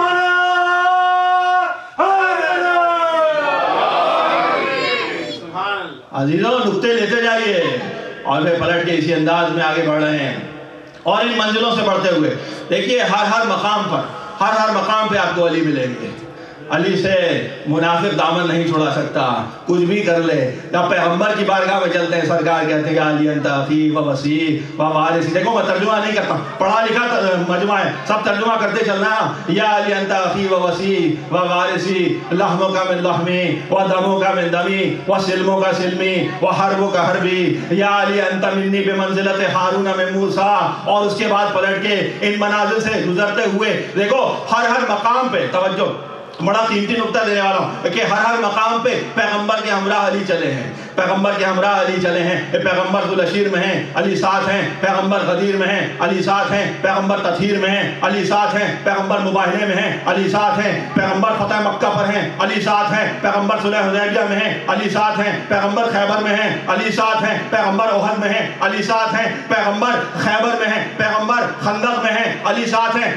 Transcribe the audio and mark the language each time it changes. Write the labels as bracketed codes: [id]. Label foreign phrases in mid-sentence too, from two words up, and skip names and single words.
[ur] عزیزوں نقطے لیتے جائیے، اور پھر پلٹ کے اسی انداز میں آگے بڑھ رہے ہیں، اور ان منزلوں سے بڑھتے ہوئے دیکھیے ہر مقام پہ آپ کو علی ملیں گے۔ علی سے منافق دامن نہیں چھوڑا سکتا، کچھ بھی کر لے۔ جب پیغمبر کی بارگاہ میں چلتے ہیں، سرکار کہتے ہیں کہ علی [ar] انت اخی و وصی و وارثی۔ [ur] دیکھو میں ترجمہ نہیں کرتا، پڑھا لکھا مجمع ہے، سب ترجمہ کرتے چلنا۔ [ar] یا علی انت اخی و وصی و وارثی، لحمک من لحمی و دمک من دمی و سلمک سلمی و حربک حربی، یا علی انت منی بمنزلت ہارون من موسیٰ۔ [ur] اور اس کے بعد پلٹ کے ان منازل سے گزرتے ہوئے دیکھو ہر مقام پہ توجہ، بڑا قیمتی نقطہ دینے والا ہوں کہ ہر مقام پہ پیغمبر کے ہمراہ علی چلے ہیں، پیغمبر کے ہمراہ علی چلے ہیں۔ پیغمبر ذوالعشیر میں ہیں، علی ساتھ ہیں، پیغمبر غدیر میں ہیں، علی ساتھ ہیں، پیغمبر تطہیر میں ہیں، علی ساتھ ہیں، پیغمبر مباہلے میں ہیں، علی ساتھ ہیں، پیغمبر فتح مکہ پر ہیں، علی ساتھ ہیں، پیغمبر صلح حدیبیہ میں ہیں، علی ساتھ ہیں، پیغمبر خیبر میں ہیں، علی ساتھ ہیں، پیغمبر احد میں ہیں، علی ساتھ ہیں، پیغمبر خیبر میں ہیں، پیغمبر خندق میں ہیں، علی ساتھ ہیں۔